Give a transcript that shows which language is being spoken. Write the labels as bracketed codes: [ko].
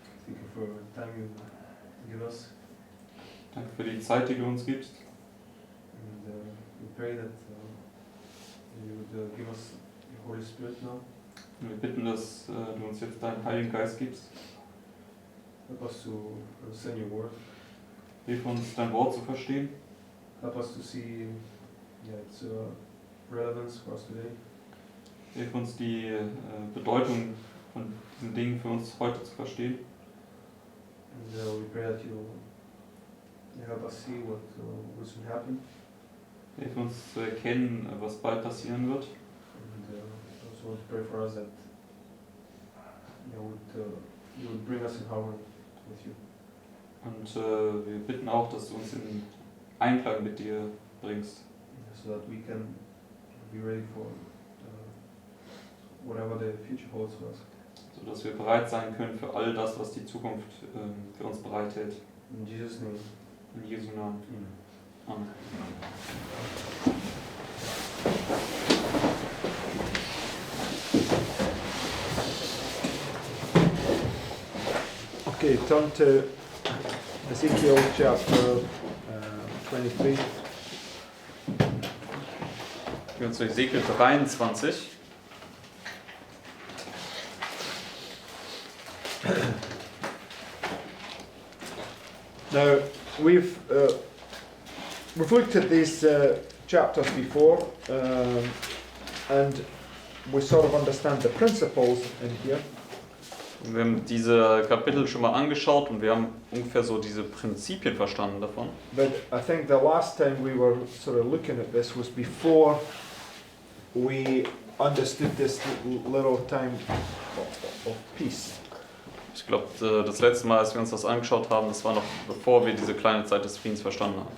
[en] Thank you for the time you give us. [de] Danke für die Zeit, die du uns gibst. [en] And we pray that you would give us your Holy Spirit now. [de] Und wir bitten, dass du uns jetzt deinen Heiligen Geist gibst. [en] Help us to understand your word. [de] Hilf uns, dein Wort zu verstehen. [en] Help us to see its relevance for us today. [de] Hilf uns, die Bedeutung von diesen Dingen für uns heute zu verstehen. [en] And we pray that you help us see what will soon happen. [de] Hilf uns zu erkennen, was bald passieren wird. [en] And also want to pray for us that you would bring us in harmony with you. [de] Und wir bitten auch, dass du uns in Einklang mit dir bringst. [en] So that we can be ready for whatever the future holds for us. [de] So dass wir bereit sein können für all das, was die Zukunft für uns bereithält. [en] In Jesus' name. [de] In Jesu Namen. Amen. [en] Okay, turn to Ezekiel chapter 23. [de] Wir gehen zu Ezekiel 23. [en] Now, we've looked at these chapters before, and we sort of understand the principles in here. [de] Wir haben diese Kapitel schon mal angeschaut und wir haben ungefähr so diese Prinzipien verstanden davon. [en] But I think the last time we were sort of looking at this was before we understood this little time of peace. [de] Ich glaube, das letzte Mal, als wir uns das angeschaut haben, das war noch bevor wir diese kleine Zeit des Friedens verstanden haben.